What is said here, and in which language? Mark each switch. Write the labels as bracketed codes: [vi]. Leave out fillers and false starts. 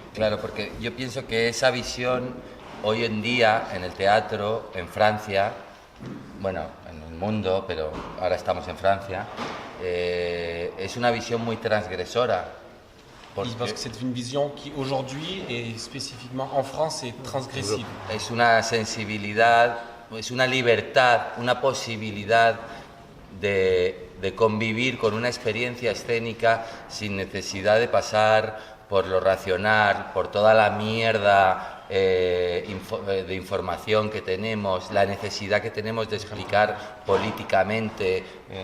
[es] Claro, porque yo pienso que esa visión hoy en día en el teatro, en Francia, bueno, en el mundo, pero ahora estamos en Francia, es una visión muy transgresora. [fr] Je pense que c'est une vision qui aujourd'hui et spécifiquement en France est transgressive. [es] Es una sensibilidad, es una libertad, una posibilidad de convivir con una experiencia escénica sin necesidad de pasar por lo racional, por toda la mierda de información que tenemos, la necesidad que tenemos de explicar políticamente.